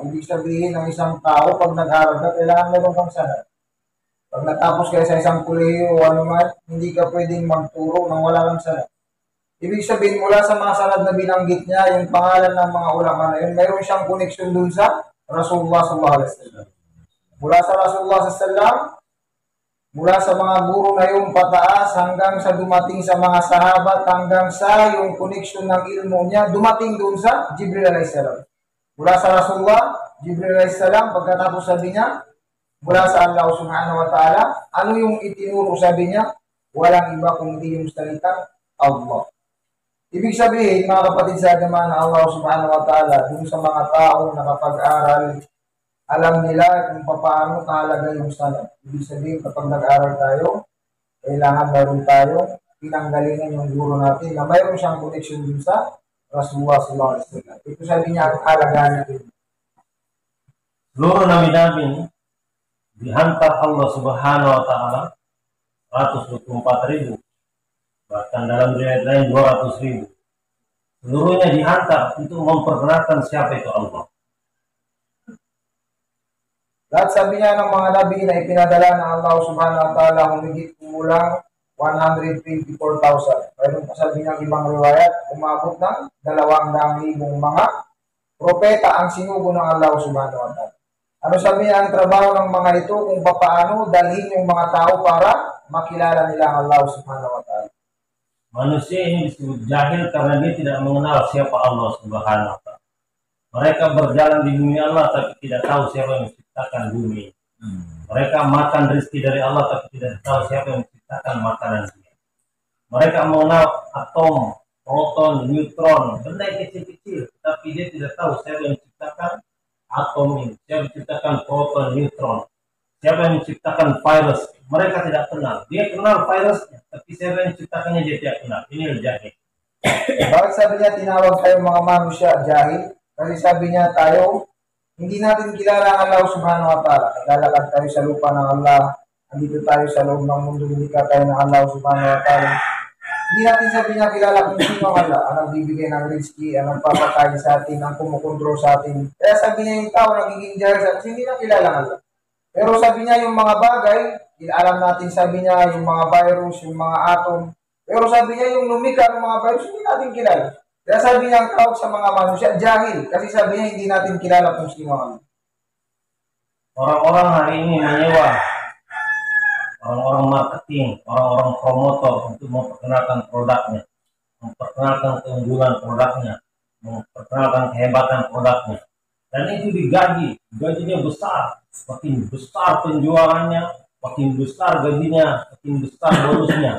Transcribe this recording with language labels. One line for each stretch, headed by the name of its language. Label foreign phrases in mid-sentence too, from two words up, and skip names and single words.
Filipino: Ibig sabihin ng isang tao, pag nag-aral ka, kailangan meron kang sanad. Pag natapos kayo sa isang kolehiyo o ano man, hindi ka pwedeng magturo nang wala kang sanad. Ibig sabihin, mula sa mga sanad na binanggit niya, yung pangalan ng mga ulama na yun, mayroon siyang koneksyon dun sa Rasulullah
Arabic: صلى الله عليه وسلم.
Filipino: Mula sa Rasulullah
Arabic: صلى الله عليه وسلم,
Filipino: mula sa mga guro na yung pataas hanggang sa dumating sa mga sahabat, hanggang sa yung koneksyon ng ilmu niya, dumating dun sa Jibril alaihissalam. Mula sa Rasulullah, Jibril alaihissalam, pagkatapos sabi niya, mula sa Allah
Arabic: سبحانه وتعالى,
Filipino: ano yung itinuro sabi niya? Walang iba kundi yung salitang Allah. Ibig sabihin, mga kapatid sa agama na Allah
Arabic: سبحانه وتعالى,
Filipino: dun sa mga taong nakapag-aral, alam nila kung paano kahalaga yung sanad. Ibig sabihin, kapag nag-aral tayo, kailangan meron tayo pinanggalingan yung guro natin na mayroon siyang connection din sa Rasulullah
Arabic: صلى الله عليه وسلم.
Filipino: Ito sabi niya ang halaga natin.
Malay: Seluruh nabi-nabi dihantar Allah
Arabic: سبحانه وتعالى
Malay: 124.000, bahkan dalam riwayat lain 200.000. Seluruhnya dihantar untuk memperkenalkan siapa itu Allah.
Filipino: Lahat sabi niya ng mga nabi na ipinadala ng Allah
Arabic: سبحانه وتعالى,
Filipino: humigit kumulang 124,000. Mayroon pa sabi ng ibang riwayat, umabot ng 200,000 mga propeta ang sinugo ng Allah
Arabic: سبحانه وتعالى.
Filipino: Ano sabi niya ang trabaho ng mga ito kung paano dalhin yung mga tao para makilala nila ang Allah
Arabic: سبحانه وتعالى.
Malay: Manusia ini disebut jahil karena dia tidak mengenal siapa Allah
Arabic: سبحانه وتعالى.
Malay: Mereka berjalan di bumi Allah tapi tidak tahu siapa yang menciptakan bumi. Mereka makan rezeki dari Allah tapi tidak tahu siapa yang menciptakan makanan dunia. Mereka mengenal atom, proton, neutron, benda yang kecil-kecil, tapi dia tidak tahu siapa yang menciptakan atom ini, siapa yang menciptakan proton, neutron, siapa yang menciptakan virus. Mereka tidak kenal. Dia kenal virusnya, tapi siapa yang menciptakannya dia tidak kenal. Ini jahil.
Filipino: Bakit sabi niya tinawag tayo mga manusia jahil? Kasi sabi niya tayo, hindi natin kilala ang Allah
Arabic: سبحانه وتعالى.
Filipino: Naglalakad tayo sa lupa ng Allah. Andito tayo sa loob ng mundo, hindi ka tayo ng Allah
Arabic: سبحانه وتعالى.
Filipino: Hindi natin sabi niya kilala kung sino ang Allah. Ang nagbibigay ng rizki, ang nagpapakain sa atin, ang kumukontrol sa atin. Kaya sabi niya yung tao nagiging jahil sa atin, hindi na kilala ang Allah. Pero sabi niya yung mga bagay, alam natin sabi niya yung mga virus, yung mga atom. Pero sabi niya yung lumika ng mga virus, hindi natin kilala. Kaya sabi niya ang tawag sa mga manusia, jahil. Kasi sabi niya hindi natin kilala kung sino ang.
Malay: Orang-orang hari ini menyewa orang-orang marketing, orang-orang promotor untuk memperkenalkan produknya, memperkenalkan keunggulan produknya, memperkenalkan kehebatan produknya. Dan itu digaji, gajinya besar, makin besar penjualannya, makin besar gajinya, makin besar bonusnya.